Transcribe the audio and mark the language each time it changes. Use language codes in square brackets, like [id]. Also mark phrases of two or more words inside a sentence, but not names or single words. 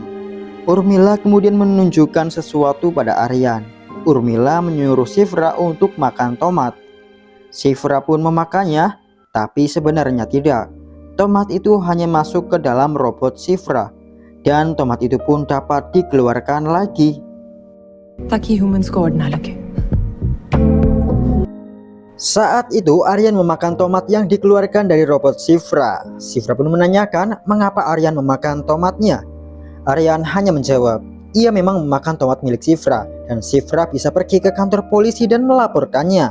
[id] Urmila kemudian menunjukkan sesuatu pada Aryan. Urmila menyuruh Shifra untuk makan tomat. Shifra pun memakannya, tapi sebenarnya tidak. Tomat itu hanya masuk ke dalam robot Shifra, dan tomat itu pun dapat dikeluarkan lagi. [hi] ताकि humans को odd ना लगे। [id] Saat itu Aryan memakan tomat yang dikeluarkan dari robot Shifra. Shifra pun menanyakan mengapa Aryan memakan tomatnya. Aryan hanya menjawab, ia memang memakan tomat milik Shifra dan Shifra bisa pergi ke kantor polisi dan melaporkannya.